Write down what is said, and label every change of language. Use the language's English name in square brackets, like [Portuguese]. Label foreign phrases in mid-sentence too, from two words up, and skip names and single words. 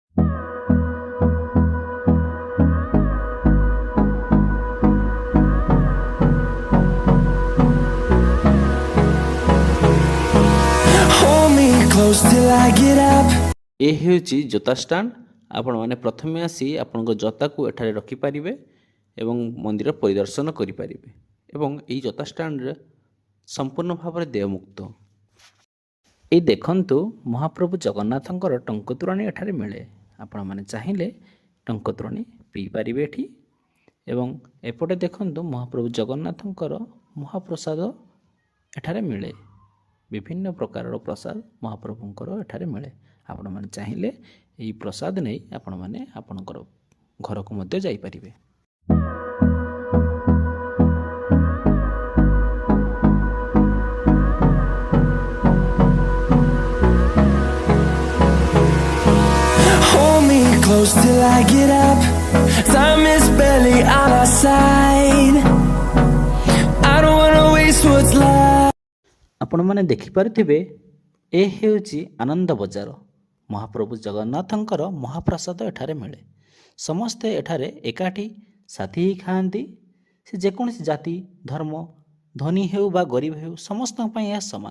[English] Hold me close till I get up. [Odia] ଏ ହେଉଛି ଜୋତା ଷ୍ଟାଣ୍ଡ। ଆପଣମାନେ ପ୍ରଥମେ ଆସି ଆପଣଙ୍କ ଜୋତାକୁ ଏଠାରେ ରଖିପାରିବେ ଏବଂ ମନ୍ଦିର ପରିଦର୍ଶନ କରିପାରିବେ। ଏବଂ ଏହି ଜୋତା ଷ୍ଟାଣ୍ଡରେ ସମ୍ପୂର୍ଣ୍ଣ ଭାବରେ ଦେୟମୁକ୍ତ। ଏଇ ଦେଖନ୍ତୁ, ମହାପ୍ରଭୁ ଜଗନ୍ନାଥଙ୍କର ଟଙ୍କ ତୋରାଣୀ ଏଠାରେ ମିଳେ। ଆପଣମାନେ ଚାହିଁଲେ ଟଙ୍କ ତୋରାଣୀ ପିଇପାରିବେ ଏଠି। ଏବଂ ଏପଟେ ଦେଖନ୍ତୁ, ମହାପ୍ରଭୁ ଜଗନ୍ନାଥଙ୍କର ମହାପ୍ରସାଦ ଏଠାରେ ମିଳେ। ବିଭିନ୍ନ ପ୍ରକାରର ପ୍ରସାଦ ମହାପ୍ରଭୁଙ୍କର ଏଠାରେ ମିଳେ। ଆପଣମାନେ ଚାହିଁଲେ ଏହି ପ୍ରସାଦ ନେଇ ଆପଣମାନେ ଆପଣଙ୍କର ଘରକୁ ମଧ୍ୟ ଯାଇପାରିବେ। [English] Close till I get up. Time is barely on our side. I don't wanna waste what's left. [Odia] ଆପଣମାନେ ଦେଖିପାରୁଥିବେ, ଏ ହେଉଛି ଆନନ୍ଦ ବଜାର। ମହାପ୍ରଭୁ ଜଗନ୍ନାଥଙ୍କର ମହାପ୍ରସାଦ ଏଠାରେ ମିଳେ। ସମସ୍ତେ ଏଠାରେ ଏକାଠି ସାଥି ହୋଇ ଖାଆନ୍ତି। ସେ ଯେକୌଣସି ଜାତି, ଧର୍ମ, ଧନୀ ହେଉ ବା ଗରିବ ହେଉ, ସମସ୍ତଙ୍କ ପାଇଁ ଏହା ସମାନ।